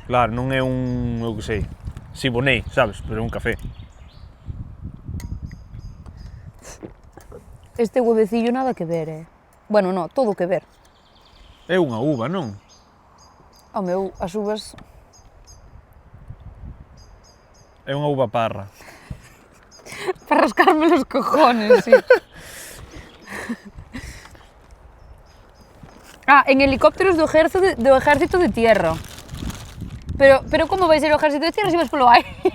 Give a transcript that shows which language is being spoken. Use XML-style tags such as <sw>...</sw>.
<gl>Claro, non é un, eu que sei, Siboney, sabes? Pero é un café.</gl> <es>Este huevecillo nada que ver, Bueno, no, todo que ver.</es> <gl>É unha uva, non? Ao meu, as uvas... É unha uva parra.</gl> <es>Para rascarme los cojones, sí.</es> <gl>En helicópteros do ejército de tierra. Pero como vai ser o ejército de tierra se vas polo aire?</gl>